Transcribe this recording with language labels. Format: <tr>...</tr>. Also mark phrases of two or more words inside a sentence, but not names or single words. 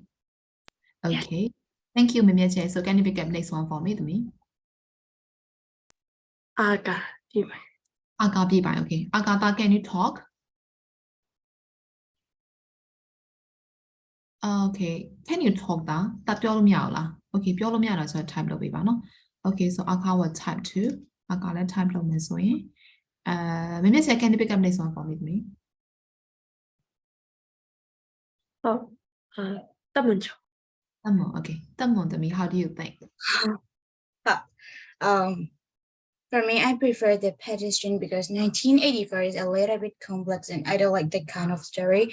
<en>Yeah. Okay, thank you, Mimiache. So can you pick up next one for me, to me? Aga, Aga Bibai, okay. Agatha, can you talk? Okay, can you talk</en> <my>တာတပြောလို့မရဘူးလား Okay ပြောလို့မရတော့ဆိုတော့ type လုပ်ပေးပါနော်</my> <en>Okay, so Aga will type too. Aga</en> <my>လည်း type လုပ်မယ်ဆိုရင်</my> <en>Mimiache, can you pick up next one for me, to me? Tamuncho. Tamon, okay. Tamon, to me, how do you think? For me, I prefer the pedestrian because 1984 is a little bit complex and I don't like that kind of story.</en>